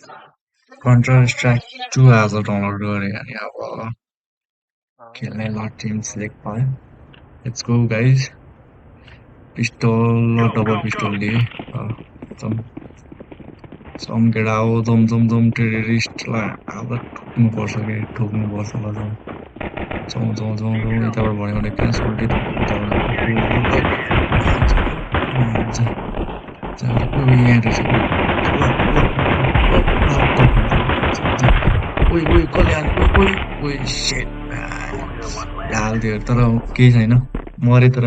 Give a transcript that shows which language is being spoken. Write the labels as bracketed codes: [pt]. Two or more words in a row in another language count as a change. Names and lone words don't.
[ne] Counter Strike 2 आज डाउनलोड गरेँ अनि अब खेल्ने ल [en] team select [ne] भयो [en] let's go guys pistol double pistol [ne] लिए [en] some get out [ne] जम टेररिस्टलाई अब ठोक्नुपर्छ के ठोक्नुपर्छ ल जाउँ यताबाट भन्यो भने कहाँ सोल्टी यहाँ रहेछ ओइ कल्याण ओइ सेट हाल्दियो तर केही छैन मरे तर